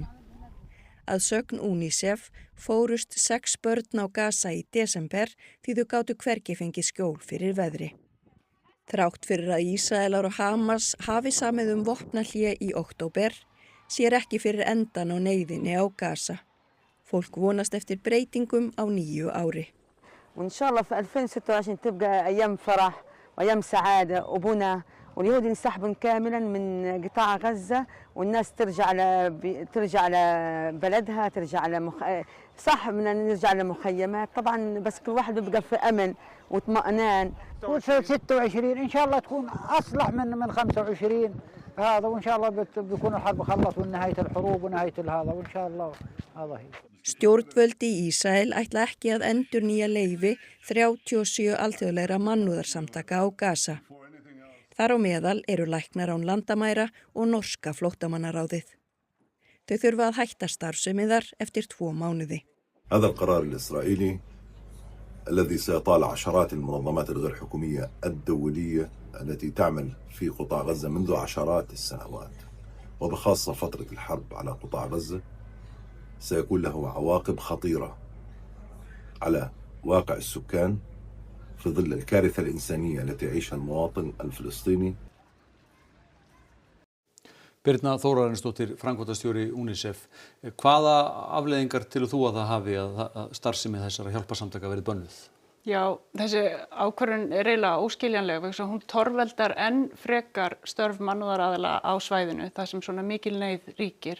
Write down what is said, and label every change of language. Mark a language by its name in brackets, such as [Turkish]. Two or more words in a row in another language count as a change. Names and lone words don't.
[Icelandic] Að sögn UNICEF fórust 6 börn á Gaza í desember því þau gátu hvergi fengið skjól fyrir veðri. Þrátt fyrir að Ísraelar og Hamas hafi samið vopnahlé í október, sér ekki fyrir endan á neyðinni á Gaza. Fólk vonast eftir breytingum á nýju ári. [Arabic] وإن شاء الله في 2026 تبقى أيام فرح وأيام سعادة وبنى واليهود ينسحبون كاملا من قطاع غزة والناس ترجع لبلدها ترجع صح بدنا نرجع لمخيمات طبعا بس كل واحد بيبقى في أمن واطمئنان. 26 إن شاء الله تكون أصلح من 25 هذا وإن شاء الله بيكون الحرب خلص ونهاية الحروب ونهاية هذا وإن شاء الله هذا هي. [Icelandic] Stjórnvöld í Ísrael ætla ekki að endurnýja leyfi 37 alþjóðlegra mannúðarsamtaka á Gaza. Þar á meðal eru læknar án landamæra og norska flóttamannaráðið. Þau þurfa að hætta starfsemi þar eftir 2 mánuði. [Arabic] هذا القرار الإسرائيلي الذي سيطال عشرات المنظمات الغير حكومية الدولية التي تعمل في قطاع غزة منذ عشرات السنوات وبخاصة فترة الحرب على قطاع غزة سيكون له عواقب خطيرة على واقع السكان في ظل الكارثة الإنسانية التي يعيشها المواطن الفلسطيني. [Icelandic] Birna Þórarinsdóttir, framkvæmdastjóri UNICEF. Hvaða afleiðingar telur þú að það hafi að starfsemi þessara hjálparsamtaka verið bönnuð? Já, þessi ákvörðun er eiginlega óskiljanleg vegna þess að hún torveldar enn frekar störf mannúðaraðila á svæðinu þar sem svona mikil neyð ríkir.